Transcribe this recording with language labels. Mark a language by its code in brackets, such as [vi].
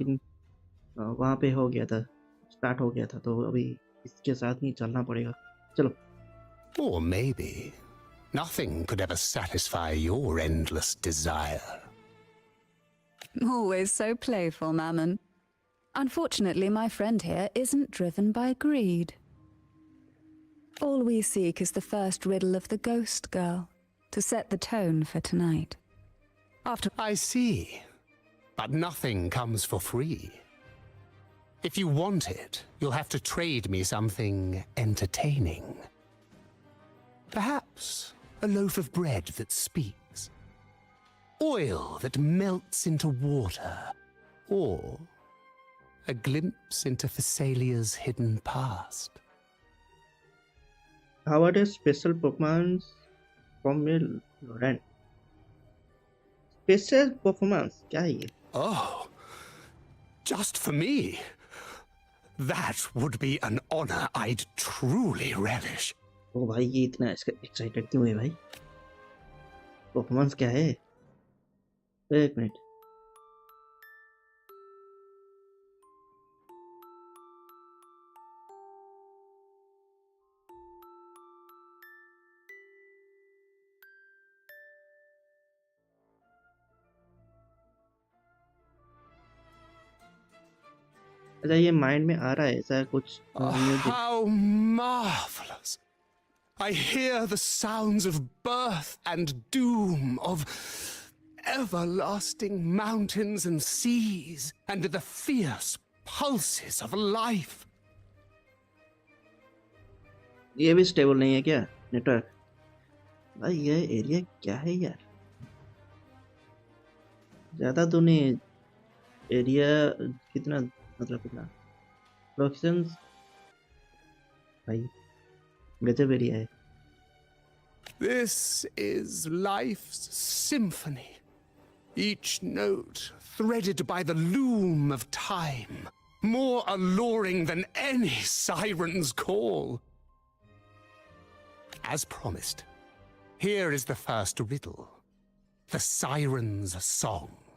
[hi] लेकिन वहाँ पे हो गया था, स्टार्ट हो गया था, तो अभी इसके साथ ही चलना पड़ेगा। चलो। [en] Or maybe nothing could ever satisfy your endless desire. Always so playful, Mammon. Unfortunately, my friend here isn't driven by greed. All we seek is the first riddle of the ghost girl, to set the tone for tonight. After I see. But nothing comes for free. If you want it, you'll have to trade me something entertaining. Perhaps a loaf of bread that speaks. Oil that melts into water. Or a glimpse into Thessalia's hidden past. How about a special performance from Laurent? [hi] Special performance क्या है ये? [en] Oh, just for me? That would be an honor I'd truly relish. [hi] ओ भाई, ये इतना excited क्यों है भाई? Performance क्या है? एक मिनट। अच्छा, ये माइंड में आ रहा है ऐसा कुछ music. [en] How marvelous! I hear the sounds of birth and doom, of everlasting mountains and seas, and the fierce pulses of life. [hi] ये भी स्टेबल नहीं है क्या नेटवर्क? भाई ये एरिया क्या है यार? ज्यादा तो नहीं, एरिया कितना, मतलब कितना लोकेशंस, भाई गजब एरिया है। [en] This is life's symphony, each note threaded by the loom of time, more alluring than any siren's call. As promised, here is the first riddle, the siren's song.